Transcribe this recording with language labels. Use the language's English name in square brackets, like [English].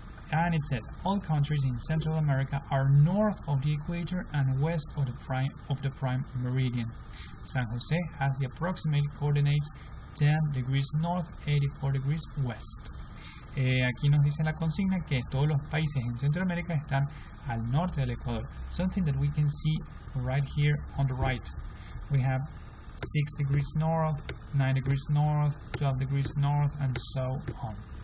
[English] And it says, all countries in Central America are north of the equator and west of the prime meridian. San Jose has the approximate coordinates 10 degrees north, 84 degrees west. [Spanish] Aquí nos dice la consigna que todos los países en Centroamérica están al norte del Ecuador. [English] Something that we can see right here on the right. We have 6 degrees north, 9 degrees north, 12 degrees north, and so on.